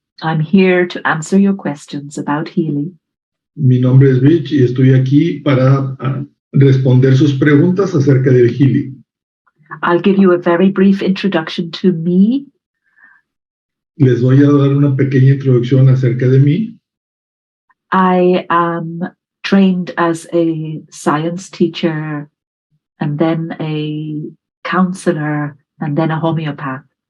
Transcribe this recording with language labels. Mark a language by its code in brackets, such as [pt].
[en] I'm here to answer your questions about healing. [es] Mi nombre es Brid y estoy aquí para responder sus preguntas acerca del healing. [en] I'll give you a very brief introduction to me. [es] Les voy a dar una pequeña introducción acerca de mí. [en] I am trained as a science teacher and then a counselor and then a homeopath.